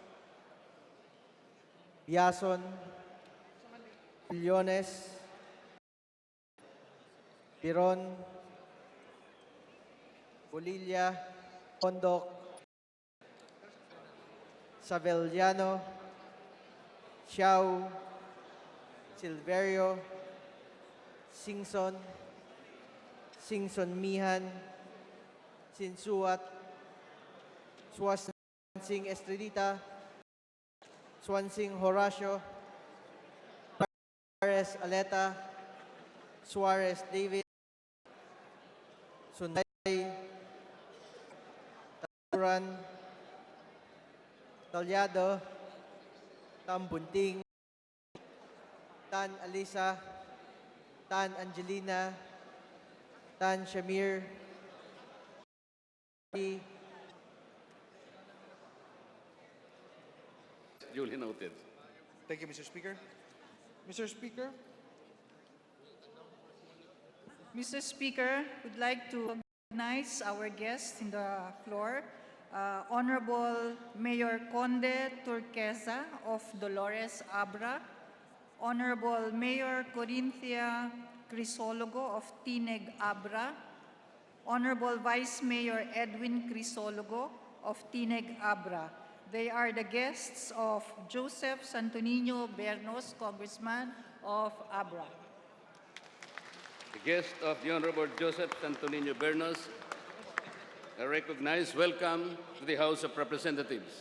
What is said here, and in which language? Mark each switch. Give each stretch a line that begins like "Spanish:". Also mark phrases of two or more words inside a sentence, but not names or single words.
English: Biason, Millones, Piron, Bolilla, Pondoc, Savellano, Xiao, Silverio, Singson, Singson Mihan, Sinsuat, Swansing Estrelita, Swansing Horacio, Suarez Aleta, Suarez David, Sunday, Taluran, Talyado, Tambunting, Tan Alisa, Tan Angelina, Tan Shamir, Duly noted. Thank you, Mr. Speaker. Mr. Speaker, Mr. Speaker, would like to recognize our guests in the floor, Honorable Mayor Conde Turquesa of Dolores Abra, Honorable Mayor Corinthia Crisologo of Tineg Abra, Honorable Vice Mayor Edwin Crisologo of Tineg Abra. They are the guests of Joseph Santonino Bernos, Congressman of Abra. The guest of the Honorable Joseph Antonino Bernos are recognized. Welcome to the House of Representatives.